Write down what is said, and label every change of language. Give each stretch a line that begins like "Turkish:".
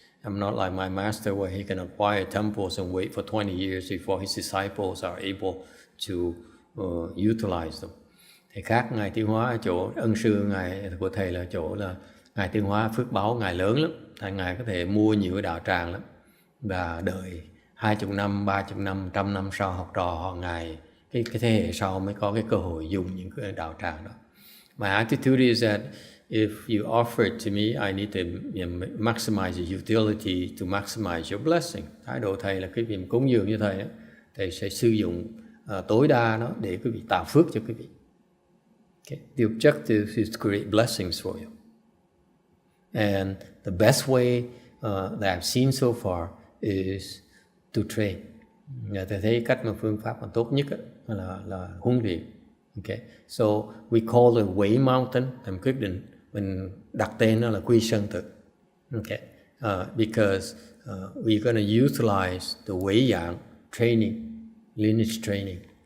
English: I'm not like my master where he can acquire temples and wait for 20 years before his disciples are able to utilize them.
Vietnamese: Thì khác Ngài Tiên Hóa ở chỗ ân sư Ngài của thầy là chỗ là Ngài Tiên Hóa phước báo Ngài lớn lắm, thành Ngài có thể mua nhiều cái đạo tràng lắm, và đợi 20 năm, 30 năm, 100 năm sau học trò họ Ngài, cái thế hệ sau mới có cái cơ hội dùng những cái đạo tràng đó.
English: My attitude is that if you offer it to me, I need to maximize the utility to maximize your blessing.
Vietnamese: Thái độ thầy là cái việc cúng dường như thầy, thầy sẽ sử dụng tối đa nó để quý vị tạo phước cho quý vị.
English: Okay. The objective is to create blessings for you. And the best way that I've seen so far is to train.
Vietnamese: Thầy thấy cách mà phương pháp mà tốt nhất là huấn luyện. Okay.
English: So we call it Quế Mountain.
Vietnamese: Thầy quyết định mình đặt tên nó là Quy Sơn Tự.
English: Okay. Because we're going to utilize the Quế dạng training, lineage training.